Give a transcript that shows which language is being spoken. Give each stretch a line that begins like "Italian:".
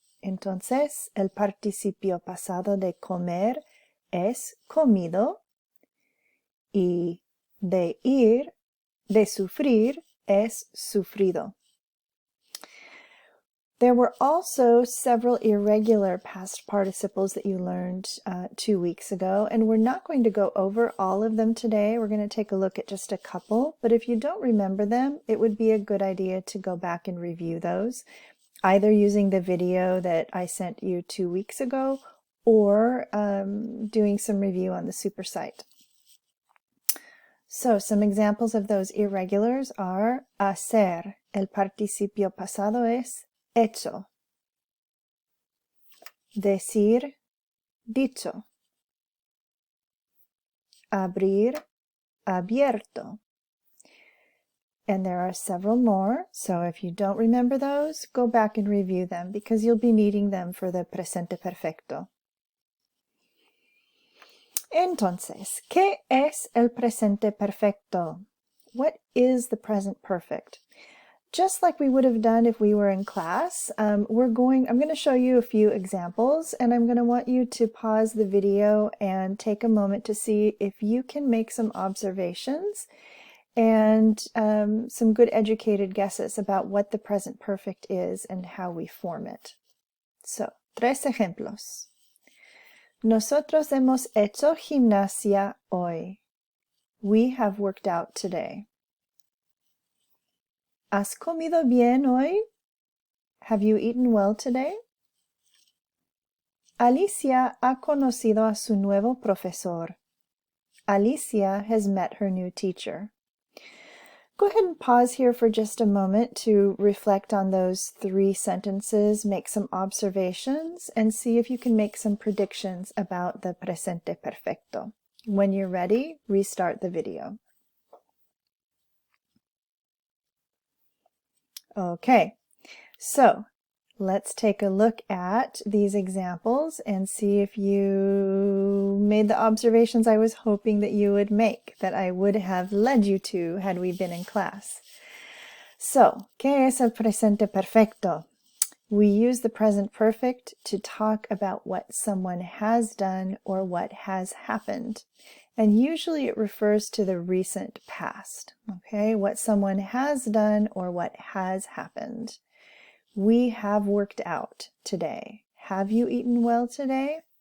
Spanish: Entonces, el participio pasado de comer es comido y de ir, de sufrir, es sufrido.
English: There were also several irregular past participles that you learned 2 weeks ago, and we're not going to go over all of them today. We're going to take a look at just a couple, but if you don't remember them, it would be a good idea to go back and review those, either using the video that I sent you 2 weeks ago or doing some review on the super site. So some examples of those irregulars are hacer.
Spanish: El participio pasado es hecho. Decir, dicho. Abrir, abierto.
English: And there are several more, so if you don't remember those, go back and review them because you'll be needing them for the presente perfecto.
Spanish: Entonces, ¿qué es el presente perfecto?
English: What is the present perfect? Just like we would have done if we were in class, I'm going to show you a few examples, and I'm going to want you to pause the video and take a moment to see if you can make some observations and some good educated guesses about what the present perfect is and how we form it. So, 3 ejemplos.
Spanish: Nosotros hemos hecho gimnasia hoy.
English: We have worked out today.
Spanish: ¿Has comido bien hoy?
English: Have you eaten well today?
Spanish: Alicia ha conocido a su nuevo profesor.
English: Alicia has met her new teacher. Go ahead and pause here for just a moment to reflect on those 3 sentences, make some observations, and see if you can make some predictions about the presente perfecto. When you're ready, restart the video. Okay, so let's take a look at these examples and see if you made the observations I was hoping that you would make, that I would have led you to had we been in class.
Spanish: So, ¿qué es el presente perfecto?
English: We use the present perfect to talk about what someone has done or what has happened. And usually it refers to the recent past, okay? What someone has done or what has happened. We have worked out today. Have you eaten well today?